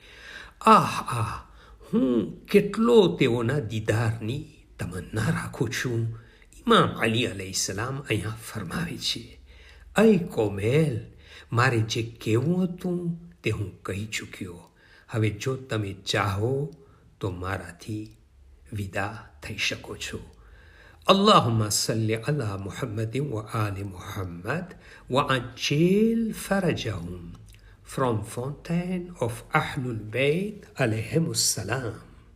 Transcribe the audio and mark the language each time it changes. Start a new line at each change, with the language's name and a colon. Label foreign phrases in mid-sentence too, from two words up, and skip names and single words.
Gujarati: હું કેટલો તેઓના દીદારની તમન્ના રાખું છું. ઇમામ અલી અલૈહિસ્સલામ અહીંયા ફરમાવે છે, અય કોમેલ, મારે જે કહેવું હતું તે હું કહી ચૂક્યો. હવે જો તમે ચાહો તો મારાથી વિદા થઈ શકો છો.
Arabic: اللهم صل على محمد وآل محمد وعجل فرجهم.
English: From Fountain of Ahlul Bayt
Arabic: عليهم السلام.